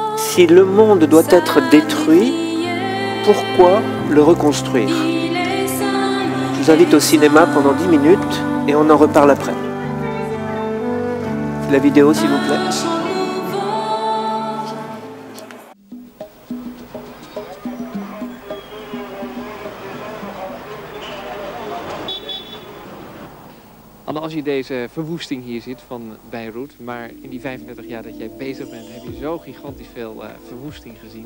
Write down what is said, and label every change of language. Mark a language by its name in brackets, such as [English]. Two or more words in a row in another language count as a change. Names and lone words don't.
[French] Si le monde doit être détruit, pourquoi le reconstruire? Je vous invite au cinéma pendant 10 minutes et on en reparle après. La vidéo, s'il vous plaît. [Dutch] Anne, als je deze verwoesting hier ziet van Beirut, maar in die 35 jaar dat jij bezig bent, heb je zo gigantisch veel verwoesting gezien.